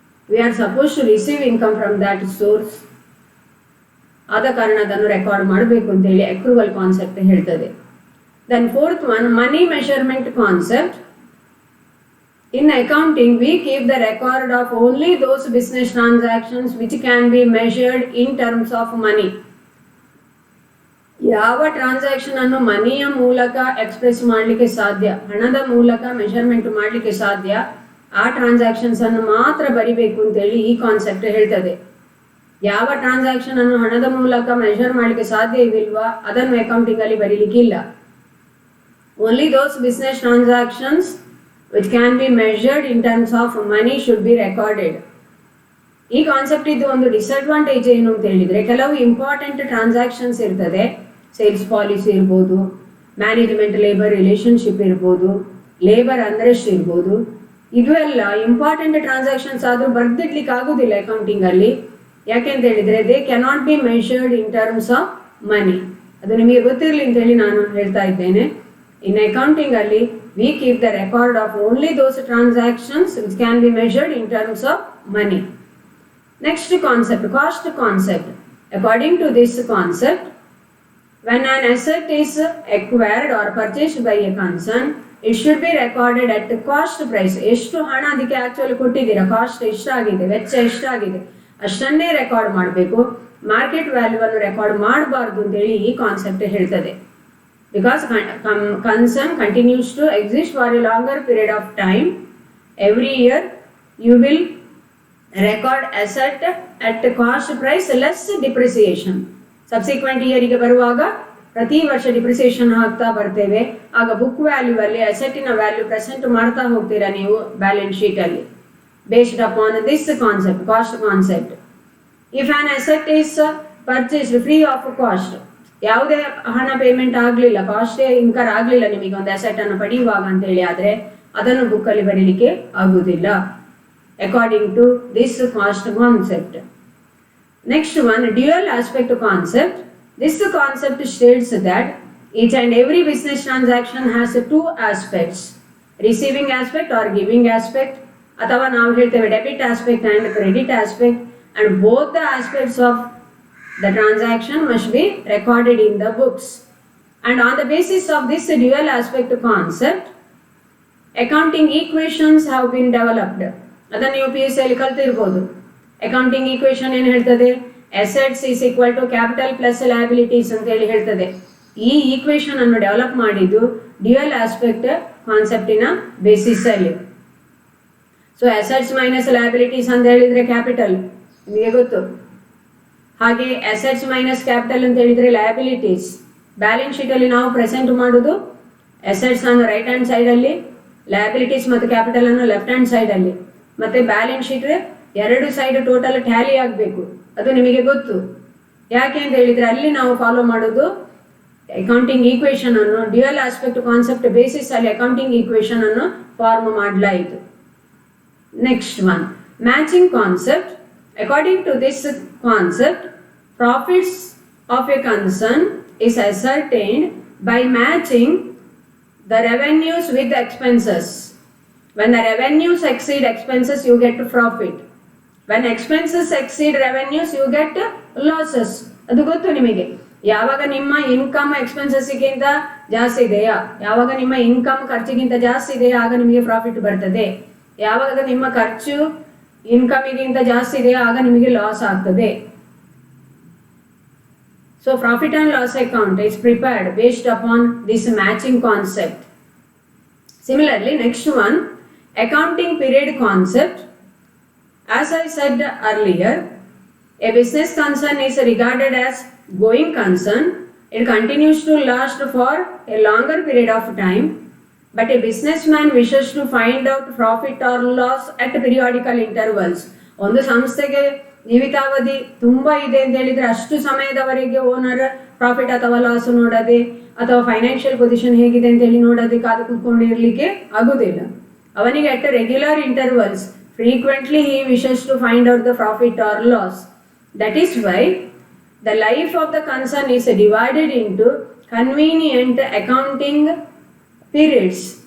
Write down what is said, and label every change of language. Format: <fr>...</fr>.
<en>We are suppose to receive income from that source.</en> <kn>ಆದ ಕಾರಣ ಅದನ್ನು ರೆಕಾರ್ಡ್ ಮಾಡಬೇಕು ಅಂತ ಹೇಳಿ ಅಕ್ರೂವಲ್ ಕಾನ್ಸೆಪ್ಟ್ ಹೇಳ್ತದೆ.</kn> <en>Then fourth one, money measurement concept. In accounting, we keep the record of only those business transactions which can be measured in terms of money.</en> <kn>ಯಾವ transaction ಅನ್ನು ಮನಿಯ ಮೂಲಕ ಎಕ್ಸ್ಪ್ರೆಸ್ ಮಾಡಲಿಕ್ಕೆ ಸಾಧ್ಯ, ಹಣದ ಮೂಲಕ ಮೆಷರ್ಮೆಂಟ್ ಮಾಡಲಿಕ್ಕೆ ಸಾಧ್ಯ, ಆ ಟ್ರಾನ್ಸಾಕ್ಷನ್ಸ್ ಅನ್ನು ಮಾತ್ರ ಬರಿಬೇಕು ಅಂತ ಹೇಳಿ ಈ ಕಾನ್ಸೆಪ್ಟ್ ಹೇಳ್ತದೆ. ಯಾವ ಟ್ರಾನ್ಸಾಕ್ಷನ್ ಅನ್ನು ಹಣದ ಮೂಲಕ ಮೆಷರ್ ಮಾಡಲಿಕ್ಕೆ ಸಾಧ್ಯ ಇಲ್ವಾ ಅದನ್ನು ಅಕೌಂಟಿಂಗ್ ಅಲ್ಲಿ ಬರೀಲಿಕ್ಕಿಲ್ಲ.</kn> <en>Only those business transactions which can be measured in terms of money should be recorded.</en> <kn>ಈ ಕಾನ್ಸೆಪ್ಟ್ ಇದು ಒಂದು ಡಿಸ್ಅಡ್ವಾಂಟೇಜ್ ಏನು ಅಂತ ಹೇಳಿದ್ರೆ, ಕೆಲವು ಇಂಪಾರ್ಟೆಂಟ್ ಟ್ರಾನ್ಸಾಕ್ಷನ್ಸ್ ಇರ್ತದೆ. ಸೇಲ್ಸ್ ಪಾಲಿಸಿ ಇರ್ಬೋದು, ಮ್ಯಾನೇಜ್ಮೆಂಟ್ ಲೇಬರ್ ರಿಲೇಶನ್ಶಿಪ್ ಇರ್ಬೋದು, ಲೇಬರ್ ಅನ್ರೆಸ್ಟ್ ಇರ್ಬೋದು. ಇವೆಲ್ಲ ಇಂಪಾರ್ಟೆಂಟ್ ಟ್ರಾನ್ಸಾಕ್ಷನ್ಸ್ ಆದ್ರೂ ಬರ್ದಿಡ್ಲಿಕ್ಕೆ ಆಗುದಿಲ್ಲ ಅಕೌಂಟಿಂಗ್ ಅಲ್ಲಿ. ಯಾಕೆ ಅಂತ ಹೇಳಿದ್ರೆ</kn> <en>They cannot be measured in terms of money.</en> <kn>ಅದು ನಿಮಗೆ ಗೊತ್ತಿರಲಿ ಅಂತ ಹೇಳಿ ನಾನು ಹೇಳ್ತಾ ಇದ್ದೇನೆ.</kn> <en>In accounting ಅಲ್ಲಿ we keep the record of only those transactions which can be measured in terms of money. Next concept, cost concept. According to this concept, when an asset is acquired or purchased by a concern, it should be recorded at the cost price.</en> <kn>ಎಷ್ಟು ಹಣ ಅದಕ್ಕೆ actually ಕೊಟ್ಟಿದ್ದೀರಾ, cost ಎಷ್ಟಾಗಿದೆ, ವೆಚ್ಚ ಎಷ್ಟಾಗಿದೆ ಅಷ್ಟನ್ನೇ record ಮಾಡಬೇಕು. Market value ಅನ್ನು record ಮಾಡಬಾರ್ದು ಅಂತೇಳಿ ಈ ಕಾನ್ಸೆಪ್ಟ್ ಹೇಳ್ತದೆ.</kn> <en>Because concern continues to exist for a longer period of time. Every year you will record asset at cost price less depreciation.</en> <kn>Subsequent ಇಯರಿಗೆ ಬರುವಾಗ ಪ್ರತಿ ವರ್ಷ ಡಿಪ್ರಿಸಿಯೇಷನ್ ಆಗ್ತಾ ಬರ್ತೇವೆ. ಆಗ ಬುಕ್ ವ್ಯಾಲ್ಯೂ ಅಲ್ಲಿ ಅಸೆಟ್ಟಿನ ವ್ಯಾಲ್ಯೂ ಪ್ರೆಸೆಂಟ್ ಮಾಡ್ತಾ ಹೋಗ್ತೀರಾ ನೀವು ಬ್ಯಾಲೆನ್ಸ್ ಶೀಟ್ ಅಲ್ಲಿ,</kn> <en>based upon this concept,</en> <kn>cost concept.</kn> <en>if an asset is purchased free of cost,</en> <kn>ಯಾವುದೇ ಹಣ ಪೇಮೆಂಟ್ ಆಗಲಿಲ್ಲ, ಕಾಸ್ಟೇ ಇನ್ಕರ್ ಆಗಲಿಲ್ಲ ನಿಮಗೆ ಒಂದು ಅಸೆಟ್ ಅನ್ನು ಪಡೆಯುವಾಗ ಅಂತೇಳಿ, ಆದರೆ ಅದನ್ನು ಬುಕ್ ಅಲ್ಲಿ ಬರೀಲಿಕ್ಕೆ ಆಗುವುದಿಲ್ಲ</kn> <en>According to this cost concept. Next one, dual aspect concept. This concept states that each and every business transaction has two aspects, receiving aspect or giving aspect,</en> <kn>ಅಥವಾ ನಾವು ಹೇಳ್ತೇವೆ</kn> <en>Debit aspect and credit aspect, and both the aspects of the transaction must be recorded in the books. And on the basis of this dual aspect concept, accounting equations have been developed.</en> <kn>ಅದನ್ನು ನೀವು PSC ಅಲ್ಲಿ ಕಲ್ತಿರ್ಬೋದು. Accounting equation ಏನು ಹೇಳ್ತದೆ,</kn> <en>assets is equal to capital plus liabilities</en> <kn>ಅಂತ ಹೇಳಿ ಹೇಳ್ತದೆ. ಈ equation ಅನ್ನು ಡೆವಲಪ್ ಮಾಡಿದ್ದು ಡ್ಯುಯಲ್ ಆಸ್ಪೆಕ್ಟ್ ಕಾನ್ಸೆಪ್ಟಿನ ಬೇಸಿಸ್ ಅಲ್ಲಿ. ಸೊ ಅಸೆಟ್ಸ್ ಮೈನಸ್ ಲಯಬಿಲಿಟೀಸ್ ಅಂತ ಹೇಳಿದ್ರೆ ಕ್ಯಾಪಿಟಲ್ ನಿಮಗೆ ಗೊತ್ತು, ಹಾಗೆ ಅಸೆಟ್ಸ್ ಮೈನಸ್ ಕ್ಯಾಪಿಟಲ್ ಅಂತ ಹೇಳಿದ್ರೆ ಲಯಬಿಲಿಟೀಸ್. ಬ್ಯಾಲೆನ್ಸ್ ಶೀಟ್ ಅಲ್ಲಿ ನಾವು ಪ್ರೆಸೆಂಟ್ ಮಾಡೋದು ಅಸೆಟ್ಸ್ ಅನ್ನು ರೈಟ್ ಹ್ಯಾಂಡ್ ಸೈಡ್ ಅಲ್ಲಿ, ಲಯಬಿಲಿಟೀಸ್ ಮತ್ತು ಕ್ಯಾಪಿಟಲ್ ಅನ್ನು ಲೆಫ್ಟ್ ಹ್ಯಾಂಡ್ ಸೈಡ್ ಅಲ್ಲಿ. ಮತ್ತೆ ಬ್ಯಾಲೆನ್ಸ್ ಶೀಟ್ ಎರಡು ಸೈಡ್ ಟೋಟಲ್ ಟ್ಯಾಲಿ ಆಗಬೇಕು, ಅದು ನಿಮಗೆ ಗೊತ್ತು. ಯಾಕೆ ಅಂತ ಹೇಳಿದ್ರೆ ಅಲ್ಲಿ ನಾವು ಫಾಲೋ ಮಾಡೋದು ಅಕೌಂಟಿಂಗ್ ಈಕ್ವೇಶನ್ ಅನ್ನು ಡ್ಯುಯಲ್ ಆಸ್ಪೆಕ್ಟ್ ಕಾನ್ಸೆಪ್ಟ್ ಬೇಸಿಸ್ ಅಲ್ಲಿ ಅಕೌಂಟಿಂಗ್ ಈಕ್ವೇಶನ್ ಅನ್ನು ಫಾರ್ಮ್ ಮಾಡಲಾಯಿತು.</kn> <en>Next one, matching concept. According to this concept, profits of a concern is ascertained by matching the revenues with the expenses. When the revenues exceed expenses, you get profit. When expenses exceed revenues, you get losses.</en> <kn>ಅದು ಗೊತ್ತು ನಿಮಗೆ. ಯಾವಾಗ ನಿಮ್ಮ income ಎಕ್ಸ್ಪೆನ್ಸಸ್ಗಿಂತ ಜಾಸ್ತಿ ಇದೆಯಾ, ಯಾವಾಗ ನಿಮ್ಮ income ಖರ್ಚಿಗಿಂತ ಜಾಸ್ತಿ ಇದೆಯಾ ಆಗ ನಿಮಗೆ ಪ್ರಾಫಿಟ್ ಬರ್ತದೆ. ಯಾವಾಗ ನಿಮ್ಮ ಖರ್ಚು ಇನ್ಕಮಿಗಿಂತ ಜಾಸ್ತಿ ಇದೆಯಾ ಆಗ ನಿಮಗೆ ಲಾಸ್ ಆಗ್ತದೆ.</kn> <en>So profit and loss account is prepared based upon this matching concept. Similarly, next one, accounting period concept. As I said earlier, a business concern is regarded as going concern. It continues to last for a longer period of time, but a businessman wishes to find out profit or loss at periodical intervals.</en> <kn>ಒಂದು ಸಂಸ್ಥೆಗೆ ಜೀವಿತಾವಧಿ ತುಂಬಾ ಇದೆ ಅಂತ ಹೇಳಿದ್ರೆ ಅಷ್ಟು ಸಮಯದವರೆಗೆ owner profit ಅಥವಾ ಲಾಸ್ ನೋಡದೆ ಅಥವಾ ಫೈನಾನ್ಷಿಯಲ್ ಪೊಸಿಷನ್ ಹೇಗಿದೆ ಅಂತ ಹೇಳಿ ನೋಡದೆ ಕಾದು ಕೂತ್ಕೊಂಡಿರ್ಲಿಕ್ಕೆ ಆಗುದಿಲ್ಲ.</kn> <en>ಅವನಿಗೆ at regular intervals frequently he wishes to find out the profit or loss. That is why the life of the concern is divided into convenient accounting periods.</en>